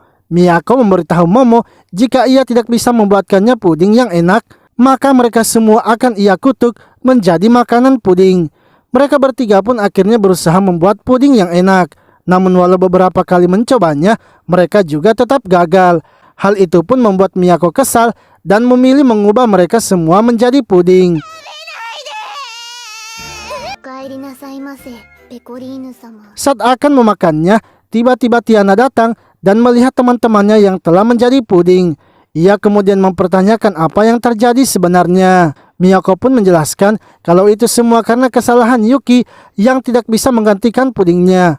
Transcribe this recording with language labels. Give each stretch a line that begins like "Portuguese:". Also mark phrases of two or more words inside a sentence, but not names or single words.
Indonesian: Miyako memberitahu Momo jika ia tidak bisa membuatkannya puding yang enak, maka mereka semua akan ia kutuk menjadi makanan puding. Mereka bertiga pun akhirnya berusaha membuat puding yang enak. Namun walau beberapa kali mencobanya, mereka juga tetap gagal. Hal itu pun membuat Miyako kesal dan memilih mengubah mereka semua menjadi puding.
Japanese: おかえりなさいませ、ペコリーヌ様。
Indonesian: Saat akan memakannya, tiba-tiba Tiana datang dan melihat teman-temannya yang telah menjadi puding. Ia kemudian mempertanyakan apa yang terjadi sebenarnya. Miyako pun menjelaskan kalau itu semua karena kesalahan Yuki yang tidak bisa menggantikan pudingnya.